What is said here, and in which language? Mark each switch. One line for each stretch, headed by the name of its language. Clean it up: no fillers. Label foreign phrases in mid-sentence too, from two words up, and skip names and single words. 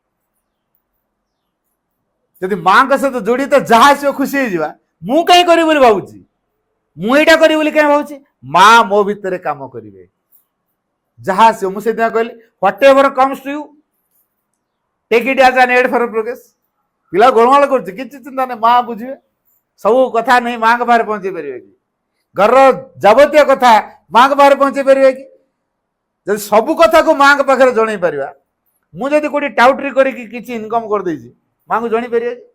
Odia: ଯଦି ମାଙ୍କ ସହିତ ଜଡିତ ଯାହା ଆସିବ ଖୁସି ହେଇଯିବା, ମୁଁ କାହିଁ କରିବି ବୋଲି ଭାବୁଛି, ମୁଁ ଏଇଟା କରିବି ବୋଲି କାହିଁ ଭାବୁଛି, ମା ମୋ ଭିତରେ କାମ କରିବେ ଯାହା ଆସିବ। ମୁଁ ସେଇଥିପାଇଁ କହିଲି
English: whatever comes to you take it as an aid for progress।
Odia: ପିଲା ଗୋଳମାଳ କରୁଛି କିଛି ଚିନ୍ତା ନାହିଁ, ମା ବୁଝିବେ। ସବୁ କଥା ନେଇ ମାଙ୍କ ପାଖରେ ପହଞ୍ଚେଇ ପାରିବେ କି? ଘରର ଯାବତୀୟ କଥା ମାଙ୍କ ପାଖରେ ପହଞ୍ଚେଇ ପାରିବେ କି? ଯଦି ସବୁ କଥାକୁ ମାଙ୍କ ପାଖରେ ଜଣେଇ ପାରିବା, ମୁଁ ଯଦି କୋଉଠି ଟାଉଟରି କରିକି କିଛି ଇନକମ୍ କରିଦେଇଛି ମାଙ୍କୁ ଜଣେଇ ପାରିବେ କି?